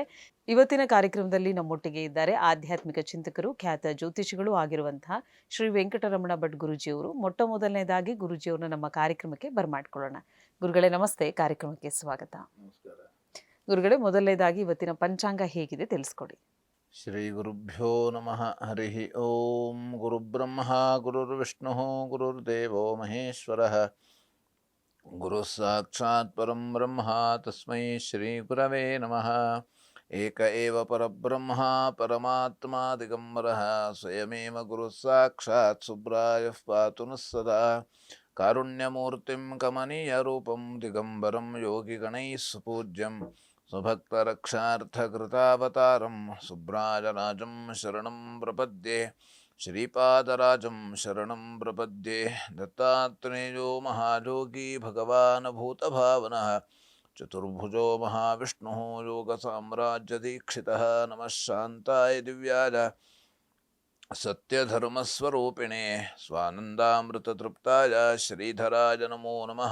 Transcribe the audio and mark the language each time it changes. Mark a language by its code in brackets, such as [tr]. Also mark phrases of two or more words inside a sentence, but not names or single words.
[kn] ಇವತ್ತಿನ ಕಾರ್ಯಕ್ರಮದಲ್ಲಿ ನಮ್ಮೊಟ್ಟಿಗೆ ಇದ್ದಾರೆ ಆಧ್ಯಾತ್ಮಿಕ ಚಿಂತಕರು, ಖ್ಯಾತ ಜ್ಯೋತಿಷಿಗಳು ಆಗಿರುವಂತಹ ಶ್ರೀ ವೆಂಕಟರಮಣ ಭಟ್ ಗುರುಜಿಯವರು. ಮೊಟ್ಟ ಮೊದಲನೇದಾಗಿ ಗುರುಜಿಯವ್ರನ್ನ ನಮ್ಮ ಕಾರ್ಯಕ್ರಮಕ್ಕೆ ಬರಮಾಡ್ಕೊಳ್ಳೋಣ. ಗುರುಗಳೇ ನಮಸ್ತೆ, ಕಾರ್ಯಕ್ರಮಕ್ಕೆ ಸ್ವಾಗತ. ಗುರುಗಳೇ, ಮೊದಲನೇದಾಗಿ ಇವತ್ತಿನ ಪಂಚಾಂಗ ಹೇಗಿದೆ ತಿಳಿಸ್ಕೊಡಿ. [sa] ಶ್ರೀ ಗುರುಭ್ಯೋ ನಮಃ. ಹರಿ ಓಂ. ಗುರುಬ್ರಹ್ಮ ಗುರುರ್ವಿಷ್ಣು ಗುರುರ್ದೇವೋ ಮಹೇಶ್ವರಃ, ಗುರು ಸಾಕ್ಷಾತ್ ಪರಂ ಬ್ರಹ್ಮ ತಸ್ಮೈ ಶ್ರೀ ಗುರವೇ ನಮಃ. ಏಕ ಏವ ಪರಬ್ರಹ್ಮ ಪರಮಾತ್ಮ ದಿಗಂಬರಃ, ಸ್ವಯಮೇವ ಗುರು ಸಾಕ್ಷಾತ್ ಸುಬ್ರಾಯಃ ಪಾತು ನಃ ಸದಾ. ಕಾರುಣ್ಯಮೂರ್ತಿಂ ಕಮನೀಯ ರೂಪಂ ದಿಗಂಬರಂ ಯೋಗಿಗಣೈಃ ಸುಪೂಜ್ಯಂ, ಸ್ವಭಕ್ತರಕ್ಷಾರ್ಥಕೃತಾವತಾರಂ ಸುಬ್ರಾಜರಾಜಂ ಶರಣಂ ಪ್ರಪದ್ಯೆ. ಶ್ರೀಪಾದರಾಜಂ ಶರಣಂ ಪ್ರಪದ್ಯೆ. ದತ್ತಾತ್ರೇಯೋ ಮಹಾಯೋಗಿ ಭಗವಾನ್ ಭೂತಭಾವನಃ, ಚತುರ್ಭುಜೋ ಮಹಾವಿಷ್ಣುಃ ಯೋಗಸಾಮ್ರಾಜ್ಯದೀಕ್ಷಿತಃ. ನಮಃ ಶಾಂತಾಯ ದಿವ್ಯಾಯ ಸತ್ಯಧರ್ಮಸ್ವರೂಪಿಣೆ ಸ್ವಾನಂದಾಮೃತತೃಪ್ತಾಯ ಶ್ರೀಧರಾಯ ನಮೋ ನಮಃ.